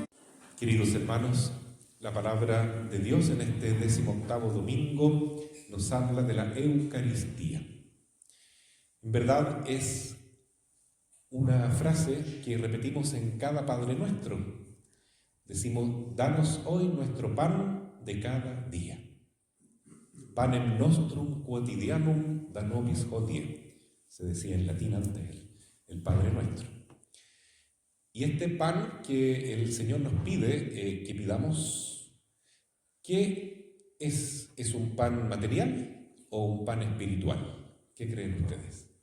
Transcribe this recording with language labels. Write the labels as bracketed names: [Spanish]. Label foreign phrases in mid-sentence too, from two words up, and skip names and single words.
[Spanish] Queridos hermanos, la palabra de Dios en este 18º domingo nos habla de la Eucaristía. En verdad es una frase que repetimos en cada Padre Nuestro. Decimos: danos hoy nuestro pan de cada día. [Latin] Panem nostrum quotidianum da nobis hodie, [Spanish] se decía en latín antes el Padre Nuestro. Y este pan que el Señor nos pide que pidamos, ¿qué es? ¿Es un pan material o un pan espiritual? ¿Qué creen ustedes?